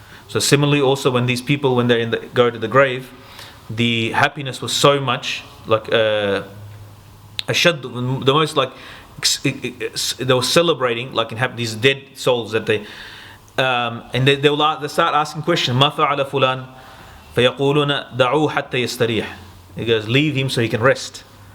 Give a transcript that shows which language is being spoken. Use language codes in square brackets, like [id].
[en] So similarly also when these people, when they go to the grave, the happiness was so much, like ashad, the most like they were celebrating, like in these dead souls that they and they start asking questions. [ar] ما فعل فلان فيقولون دعوه حتى يستريح. [en] He goes, leave him so he can rest.